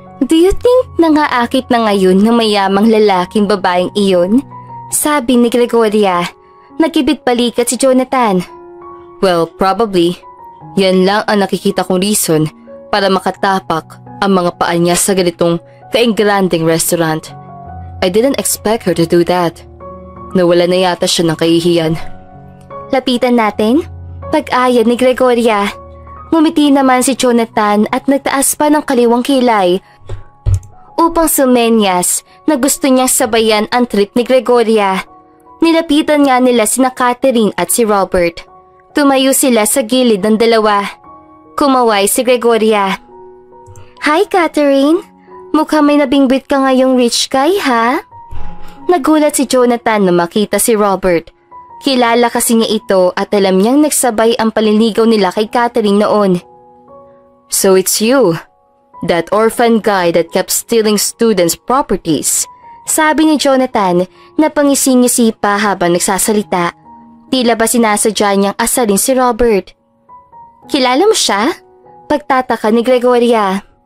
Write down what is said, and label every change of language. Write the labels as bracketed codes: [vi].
[en] Do you think [tl] nangaakit na ngayon ng mayamang lalaking babaeng iyon? Sabi ni Gregoria. Nagkibit balikat si Jonathan. [en] Well, probably. [tl] Yan lang ang nakikita kong reason para makatapak ang mga paa niya sa ganitong kaingranding restaurant. [en] I didn't expect her to do that. [tl] Nawala na yata siya ng kahihiyan. Lapitan natin? Pag-aya ni Gregoria. Ngumiti naman si Jonathan at nagtaas pa ng kaliwang kilay upang sumenyas na gusto niyang sabayan ang trip ni Gregoria. Nilapitan nga nila sina Catherine at si Robert. Tumayo sila sa gilid ng dalawa. Kumaway si Gregoria. Hi, Catherine. Mukhang may nabingbit ka ngayong [en] rich guy, [tl] ha? Nagulat si Jonathan na makita si Robert. Kilala kasi niya ito at alam niyang nagsabay ang paliligaw nila kay Catherine noon. [en] So it's you, that orphan guy that kept stealing students' properties. [tl] Sabi ni Jonathan na pangising-ngisi pa habang nagsasalita. Tila ba sinasadya niyang asalin si Robert. Kilala mo siya? Pagtataka ni Gregoria.